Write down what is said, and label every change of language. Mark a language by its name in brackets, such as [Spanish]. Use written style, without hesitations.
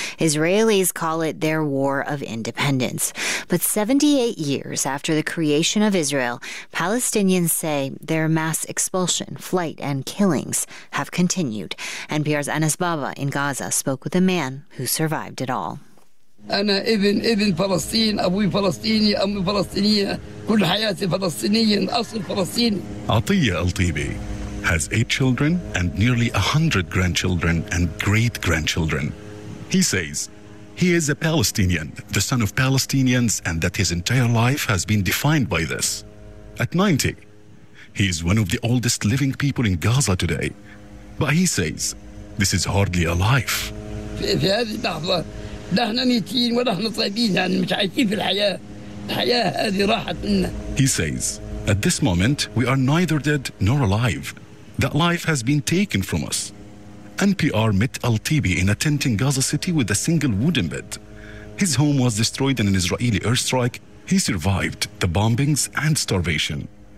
[English] Israelis call it their war of independence. But 78 years after the creation of Israel, Palestinians say their mass expulsion, flight, and killings have continued. NPR's Anas Baba in Gaza spoke with a man who survived it all. [Arabic] أنا ابن فلسطين أبوي فلسطيني أمي فلسطينية كل حياتي فلسطيني أصل فلسطيني. [English] عطية الطيبي has 8 children and nearly 100 grandchildren and great grandchildren. He says he is a Palestinian, the son of Palestinians, and that his entire life has been defined by this. At 90, he is one of the oldest living people in Gaza today. But he says this is hardly a life. [Arabic] في هذه اللحظة نحن ميتين ونحن طيبين يعني مش عايشين في الحياة الحياة هذه راحت منا. [English] He says, at this moment, we are neither dead nor alive. That life has been taken from us. NPR met Al-Tibi in a tent in Gaza City with a single wooden bed. His home was destroyed in an Israeli airstrike. He survived the bombings and starvation.